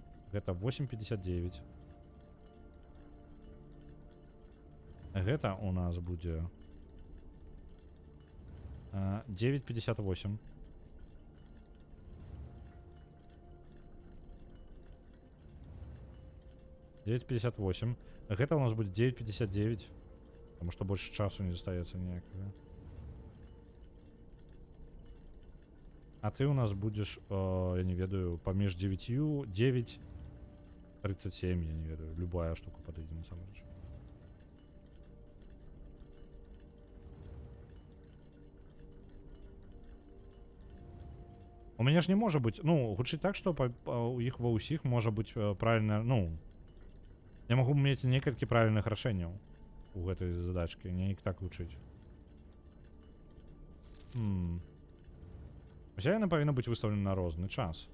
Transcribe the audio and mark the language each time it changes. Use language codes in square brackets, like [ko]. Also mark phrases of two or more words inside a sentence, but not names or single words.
[be] Гэта 8:59. Гэта у нас будзе 9:58. [ru] Гэта у нас будет 9:59, потому что больше часу [be] не застаецца ніякага. А ты у нас будешь, я не ведаю, паміж 9, 9:37, я не ведаю, [ru] любая штука подойдет на самом деле. У меня [be] ж не можа быць, ну, гучыць так, што у іх ва ўсіх можа быць правільна, ну, я магу мець некалькі правільных рашэнняў у гэтай задачкі, неяк так гучыць. Уся яна павінна быць выстаўлена на розны час.